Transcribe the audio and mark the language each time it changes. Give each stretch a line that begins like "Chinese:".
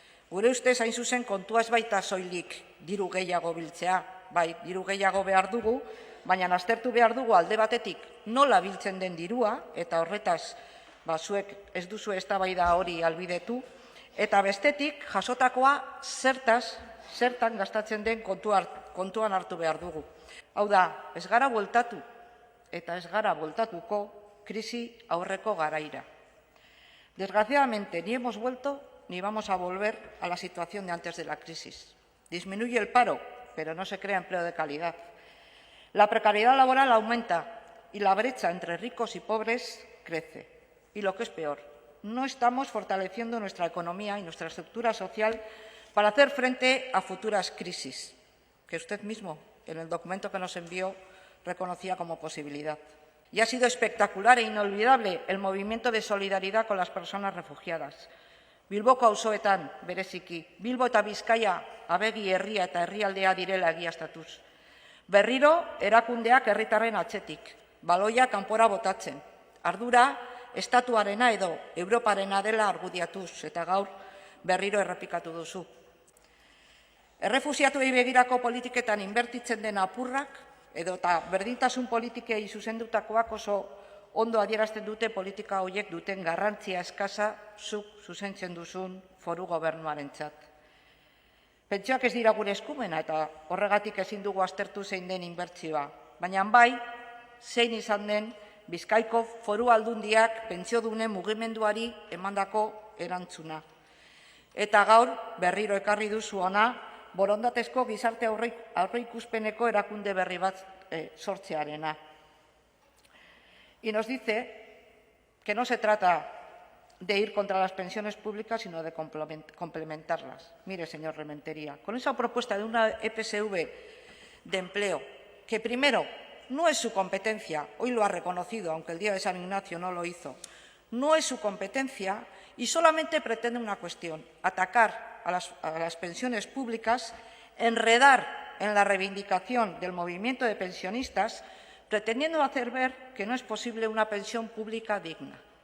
Basque: Gure ustez hain zuzen kontua ez baita soilik diru gehiago biltzea, bai, diru gehiago behar dugu, baina aztertu behar dugu alde batetik nola biltzen den dirua, eta horretaz zuek ez duzu eztabaida hori ahalbidetu, eta bestetik jasotakoa zertan gastatzen den kontuan hartu behar dugu. Hau da, ez gara bueltatu eta ez gara bueltatuko krisi aurreko garaira.
Spanish: Desgraciadamente, ni hemos vuelto ni vamos a volver a la situación de antes de la crisis. Disminuye el paro, pero no se crea empleo de calidad. La precariedad laboral aumenta y la brecha entre ricos y pobres crece. Y lo que es peor, no estamos fortaleciendo nuestra economía y nuestra estructura social para hacer frente a futuras crisis, que usted mismo, en el documento que nos envió, reconocía como posibilidad. Y ha sido espectacular e inolvidable el movimiento de solidaridad con las personas refugiadas.
Basque: Bilboko auzoetan, bereziki, Bilbo eta Bizkaia abegi herria eta herrialdea direla egiaztatuz. Berriro, erakundeak herritarren atzetik, baloia kanpora botatzen, ardura estatuarena edo Europarena dela argudiatuz, eta gaur berriro errepikatu duzu. Errefuxiatuei begirako politiketan inbertitzen den apurrak, edota berdintasun politikei zuzendutakoak oso ondo adierazten dute politika horiek duten garrantzia eskasa zuk zuzentzen duzun foru gobernuarentzat. Pentsioak ez dira gure eskumena eta horregatik ezin dugu aztertu zein den inbertsioa, baina bai zein izan den Bizkaiko foru aldundiak pentsiodunen mugimenduari emandako erantzuna. Eta gaur berriro ekarri duzu hona borondatezko gizarte aurreikuspeneko erakunde berri bat sortzearena.
Spanish: Y nos dice que no se trata de ir contra las pensiones públicas, sino de complementarlas. Mire, señor Rementería, con esa propuesta de una EPSV de empleo, que primero no es su competencia, hoy lo ha reconocido, aunque el día de San Ignacio no lo hizo, no es su competencia y solamente pretende una cuestión, atacar a las pensiones públicas, enredar en la reivindicación del movimiento de pensionistas, pretendiendo hacer ver que no es posible una pensión pública digna.